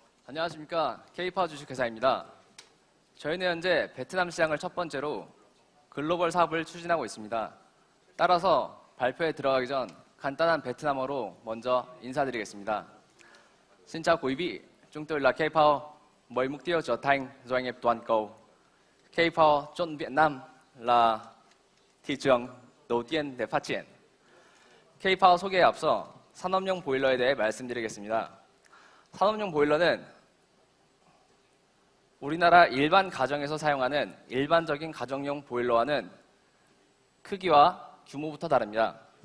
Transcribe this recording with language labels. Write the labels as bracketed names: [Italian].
[Korean] 안녕하십니까. K-파워 주식회사입니다. 저희는 현재 베트남 시장을 첫 번째로 글로벌 사업을 추진하고 있습니다. 따라서 발표에 들어가기 전 간단한 베트남어로 먼저 인사드리겠습니다. [Vietnamese] Xin chào quý vị, chúng tôi là K-Power, với mục tiêu trở thành doanh nghiệp toàn cầu. K-Power chọn Việt Nam là thị trường đầu tiên để phát triển. [Korean] K-Power 소개에 앞서 산업용 보일러에 대해 말씀드리겠습니다. 산업용 보일러는 우리나라 일반 가정에서 사용하는 일반적인 가정용 보일러와는 크기와 규모부터 다릅니다.